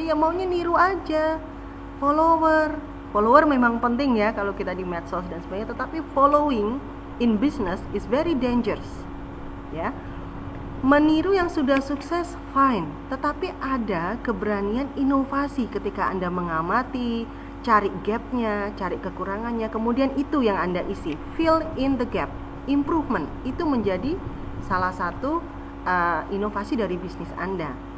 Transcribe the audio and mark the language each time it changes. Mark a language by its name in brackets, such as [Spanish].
[Indonesian] Ya maunya niru aja, follower memang penting ya kalau kita di medsos dan sebagainya. [English] Tetapi following in business is very dangerous. [Indonesian] Ya, meniru yang sudah sukses fine, tetapi ada keberanian inovasi ketika Anda mengamati, cari gapnya, cari kekurangannya, kemudian itu yang Anda isi, [English] fill in the gap. [Indonesian] Improvement itu menjadi salah satu inovasi dari bisnis Anda.